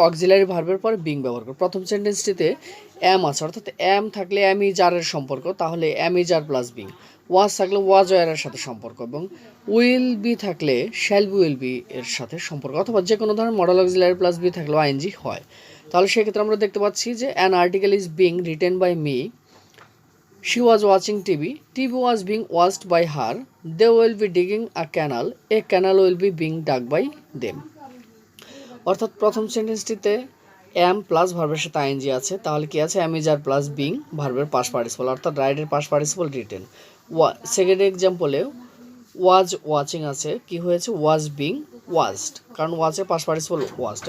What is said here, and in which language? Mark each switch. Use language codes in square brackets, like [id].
[bn] Auxiliary ভার্বের পরে being ব্যবহার করব। প্রথম সেন্টেন্সটিতে অ্যাম আছে, অর্থাৎ অ্যাম থাকলে অ্যাম ইজ আরের সম্পর্ক, তাহলে am is আর plus being. ওয়াজ থাকলে ওয়াজ ওয়ারের সাথে সম্পর্ক, এবং উইল বি থাকলে শ্যাল বি উইল বি এর সাথে সম্পর্ক, অথবা যে কোনো ধরনের মডেল অক্সিলারি প্লাস বি থাকলেও আইএনজি হয়। তাহলে সেক্ষেত্রে আমরা দেখতে পাচ্ছি যে [en] An article is being written by me She was watching TV. TV was being watched by her. They will be digging a canal. A canal will be being dug by them. [bn] অর্থাৎ প্রথম সেন্টেন্সটিতে am plus ভার্বের সাথে ING আছে, তাহলে কি আছে, am is আর plus being ভার্বের past participle, অর্থাৎ রাইটের past participle written. Second এক্সাম্পলে was watching আছে, কি হয়েছে, ওয়াজ বিং ওয়াজড, কারণ ওয়াজের পাস্ট পার্টিসিপল ওয়াজড।